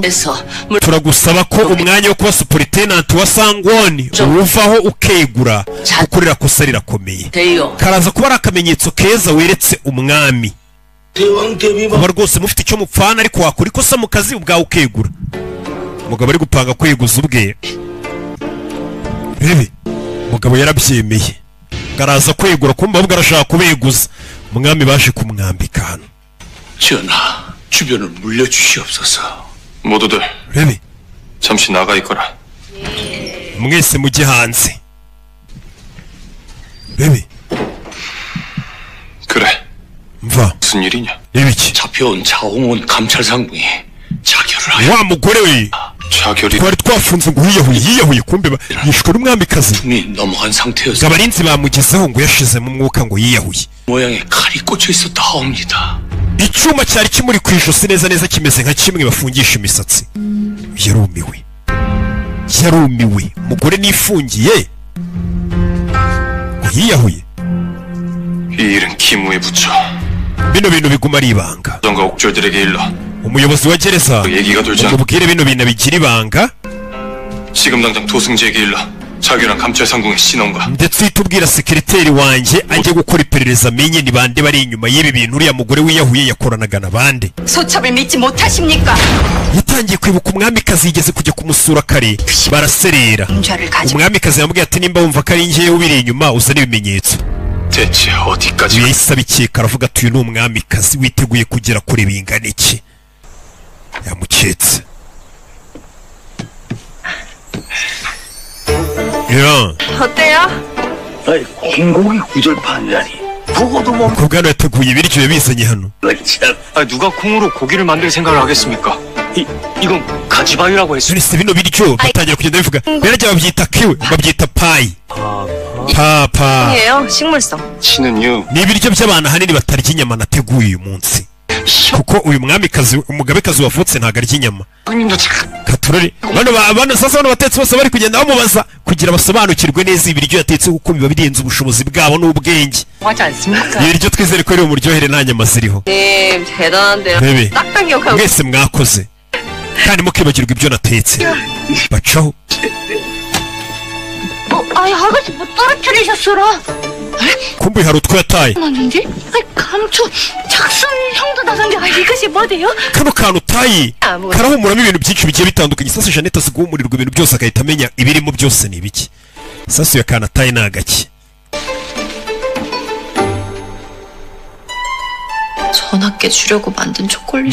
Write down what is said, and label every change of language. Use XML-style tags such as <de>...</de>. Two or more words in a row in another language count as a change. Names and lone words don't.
<ko>에서</ko> <rw>turagusaba ko umwanya wo kuba superitenant wa Sangwon uwuvaho ukegura kuko ririya kosa rirakomeye</rw> <ko>돼요.</ko> <rw>karaza kuba ari akamenyetso keza weretse umwami</rw> <ko>대왕 대비</ko> <rw>kuba rwose mufite icyo mupfana ariko wakora ikosa mu kazi ubwawe ukegura umugabo ari gupanga kweguza ubwe rebe umugabo yarabyemeye karaza kwegura kumva ahubwo arashaka kubeguza umwami baje kumwambika hano</rw> <ko>전하, 주변을 물려주시옵소서. 모두들</ko> <rw>rebe</rw> <ko>잠시 나가 있거라.</ko> <rw>mwese mujye hanze 베비.</rw> <ko>그래.</ko> <rw>mva</rw> <ko>무슨 일이냐?</ko> <rw>ibiki</rw> <ko>잡혀온 차홍원 감찰상궁이 자결을 하여</ko> <rw>wa mugore we</rw> <ko>자결이</ko> <rw>twari twafunze ngo yiyahuye kumbe yishwe n'umwamikazi</rw> <ko>숨이 넘어간 상태여서</ko> <rw>ngo abarinzi bamugezeho ngo yashizemo umwuka ngo yiyahuye</rw> <ko>모양에 칼이 꽂혀 있었다 하옵니다.</ko> <rw>icyuma cyari kimuri ku ijosi neza neza kimeze nka kimwe bafungisha imisatsi yarumiwe umugore nifungiye ngo yiyahuye</rw> <ko>이 일은 기무에 붙여</ko> <rw>bino bintu biguma ari ibanga</rw> <ko>정가 옥졸들에게 일러</ko> <rw>umuyobozi wa gereza</rw> <ko>얘기가 돌지 않</ko> <rw>umubwire bino bintu bigira ibanga</rw> <ko>지금 당장 도승지에게 일러 자결한 감찰상궁의 신원과</ko> <rw>ndetse uhita ubwira sekereteri wanjye ajye gukora iperereza amenye ni bande bari inyuma y'ibi bintu uriya mugore wiyahuye yakoranaga na bande</rw> <ko>소첩을 믿지 못하십니까?</ko> <rw>yatangiye kwibuka umwamikazi yigeze kujya kumusura kare baraserera</rw> <ko>인좌를 가지고</ko> <rw>umwamikazi yamubwiye ati nimba wumva ko ari njyewe ubiri inyuma uzane ibimenyetso</rw> <ko>대체 어디까지</ko> <rw>yahise abikeka aravuga ati uyu ni umwamikazi witeguye kugera kure bingana iki yamuketse 야</rw> <ko>어때요? 아이 공고기 구절판이라니. 보고도 못</ko> <rw>kubwana yateguye ibiryo yabizanye hano</rw> <ko>참. 누가 콩으로 고기를 만들 생각을 하겠습니까? 이건 가지바위라고 했어.</ko> <rw>none se bino biryo batangira kugenda bivuga birajya babyita kiwe babyita payi papa</rw> <ko>예요 식물성. 치는 이유</ko> <rw>ni ibiryo by'abantu ahanini batarya inyama nateguye uyu munsi kuko uyu mwamikazi umugabekazi wavutse ntabwo arya inyama</rw> <ko>형님도 참</ko> <rw>katurore bano sasa bano batetsi bose bari kugenda bamubaza kugira basobanukirwe neza ibiryo yatetse kuko biba birenze ubushobozi bwabo n'ubwenge</rw> <ko>하지 않습니까?</ko> <rw>ibiryo twizere ko ari umuryohere nta nyama ziriho</rw> <ko>네 대단한데요.</ko> <rw>bebe</rw> <ko>딱딱 기억하고.</ko> <rw>mwese mwakoze kandi mukibagirwa ibyo natetse bacaho</rw> <ko>아이 아가씨 뭐 떨어뜨리셨어라.</ko> <rw>kumbuye hari utwo yataye</rw> <ko>아닌데? 아이 감초 작순 형도 나간 게 이것이 뭐대요?</ko> <rw>kano kantu utayi</rw> <ko>아무것도.</ko> <rw>karahumuramo ibintu byinshi bigiye bitandukanye sasa Jeannette azi guhumurirwa ibintu byose agahita amenya ibirimo byose ni ibiki sasa iyo kantu atayi ni agaki</rw> <ko>전학께 주려고 만든 초콜릿</ko>